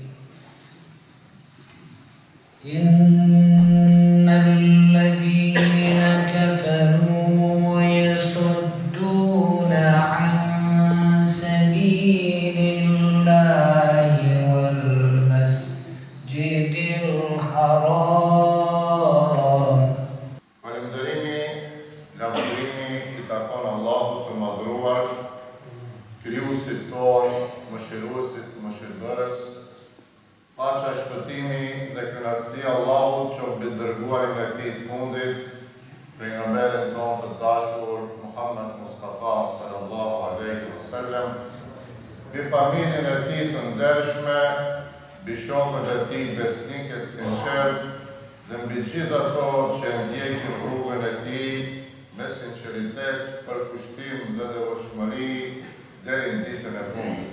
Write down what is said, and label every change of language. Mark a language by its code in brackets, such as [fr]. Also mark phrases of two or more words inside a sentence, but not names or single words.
[ar] إن الذين كفروا يصدون عن سبيل الله والمسجد الحرام. [sq] Falënderimi, lavdërimi i takon Allahut të madhruar, krijuesit tonë, mëshiruesit, mëshirbërës. Paqja, shpëtimi dhe kënaqësia e Allahut qoftë mbi dërguarin e tij të fundit, pejgamberin tonë të dashur Muhammed Mustafa [ar] صلى الله عليه وسلم, [sq] mbi familjen e tij të ndershme, mbi shokët e tij besnikë të sinqertë dhe mbi gjithë ato që ndjekin rrugën e tij me sinqeritet, përkushtim dhe devotshmëri deri në ditën e fundit.